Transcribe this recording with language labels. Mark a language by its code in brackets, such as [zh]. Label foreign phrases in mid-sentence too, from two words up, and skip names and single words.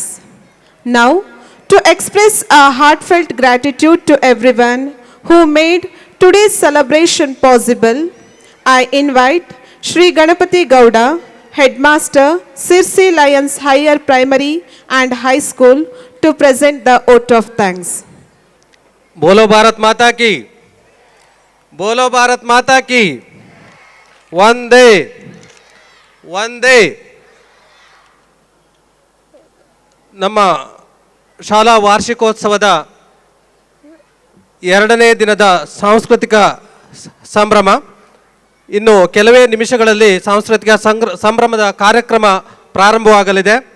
[en] Now, to express our heartfelt gratitude to everyone who made today's celebration possible, I invite Shri Ganapati Gowda, Headmaster, Sirsi Lions Higher Primary and High School, to present the vote of thanks. [hi] बोलो भारत माता की, बोलो भारत माता की, वंदे वंदे. [kn] ನಮ್ಮ ಶಾಲಾ ವಾರ್ಷಿಕೋತ್ಸವದ 2ನೇ ದಿನದ ಸಾಂಸ್ಕೃತಿಕ ಸಂಭ್ರಮ ಇನ್ನು ಕೆಲವೇ ನಿಮಿಷಗಳಲ್ಲಿ ಸಾಂಸ್ಕೃತಿಕ ಸಂಭ್ರಮದ ಕಾರ್ಯಕ್ರಮ ಪ್ರಾರಂಭವಾಗಲಿದೆ.